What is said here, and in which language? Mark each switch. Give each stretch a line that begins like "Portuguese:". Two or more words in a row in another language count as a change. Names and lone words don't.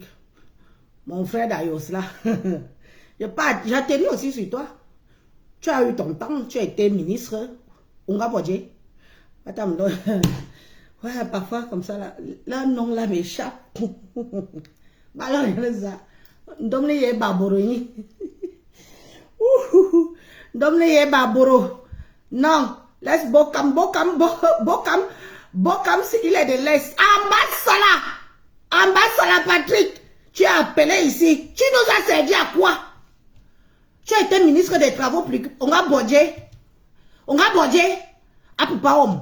French: Mon frère d'Ayos, là. J'atterris aussi sur toi. Tu as eu ton temps, tu as été ministre. On a bodé. Attends, ouais, parfois comme ça, là, non, là, m'échappe. Alors, il y a ça. Domne ye baboro. Domne ye baboro. Non, laisse Bokam, il est de l'Est. Ambassala Patrick. Tu as appelé ici. Tu nous as servi à quoi? Tu as été ministre des Travaux publics. On a bodé. À Poupaom.